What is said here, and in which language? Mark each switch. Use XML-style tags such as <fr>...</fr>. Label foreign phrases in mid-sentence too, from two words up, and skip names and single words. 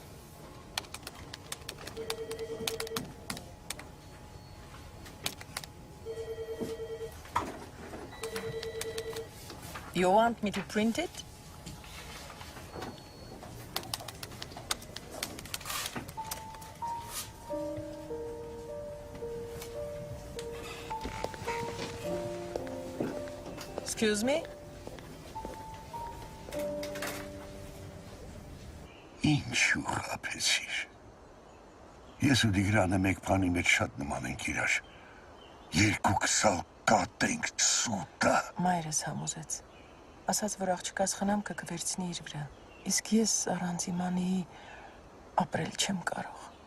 <en>You want me to print it? Excuse me?</en> <hy>Ինչու խաբեցիր։ Ես ու Տիգրանը մեկ բանի մեջ շատ նման ենք իրար։ Երկուքս ալ կատենք սուտը։ Մայրս համոզեց։ Ասաց, որ աղջկաս խնամքը կվերցնի իր վրա։ Իսկ ես առանց իմանի ապրել չեմ կարող։</hy>